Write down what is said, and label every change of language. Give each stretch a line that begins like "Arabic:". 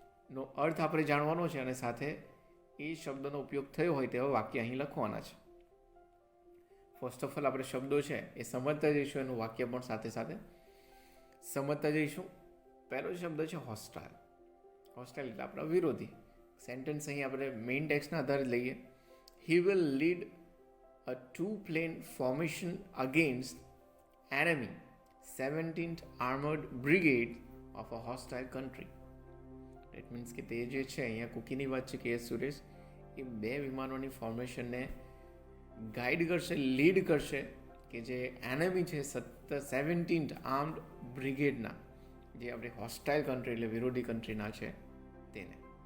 Gujarati: નો અર્થ આપણે જાણવાનો છે અને સાથે એ શબ્દનો ઉપયોગ થયો હોય તેવા વાક્ય અહીં લખવાના છે.
English: first of all
Gujarati: આપણે શબ્દો છે એ સમજતા જઈશું, એનું વાક્ય પણ સાથે સાથે સમજતા જઈશું. પહેલો શબ્દ છે હોસ્ટાઇલ. હોસ્ટાઇલ એટલે આપણા વિરોધી. સેન્ટેન્સ અહીં આપણે મેઇન ટેક્સ્ટના આધારે લઈએ.
English: He will lead a 2-plane formation against enemy 17th Armored Brigade of a hostile country. ઇટ મીન્સ
Gujarati: કે તે જે છે અહીંયા કુકીની વાત છે કે સુરેશ એ 2 વિમાનોની ફોર્મેશનને ગાઈડ કરશે, લીડ કરશે કે જે એનેમી છે 17th આર્મ્ડ બ્રિગેડના, જે આપણી હોસ્ટાઇલ કન્ટ્રી એટલે વિરોધી કન્ટ્રીના છે તેને.